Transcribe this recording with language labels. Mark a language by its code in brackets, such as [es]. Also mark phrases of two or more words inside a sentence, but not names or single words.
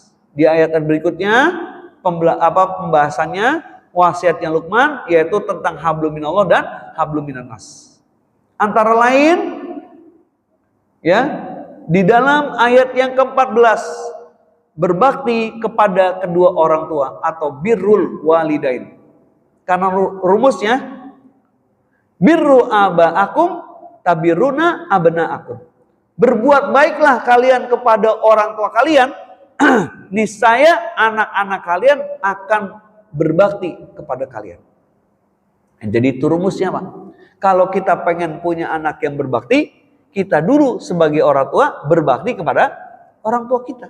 [id] Di ayat berikutnya pembahasannya wasiatnya Luqman yaitu tentang [ar] حبل من الله [id] dan [ar] حبل من الناس. [id] Antara lain ya, di dalam ayat yang ke-14 berbakti kepada kedua orang tua atau [ar] بر الوالدين. [id] Karena rumusnya [ar] بروا آباءكم تبركم أبناؤكم. [id] Berbuat baiklah kalian kepada orang tua kalian, niscaya anak-anak kalian akan berbakti kepada kalian. Jadi itu rumusnya, Pak. Kalau kita pengen punya anak yang berbakti, kita dulu sebagai orang tua berbakti kepada orang tua kita.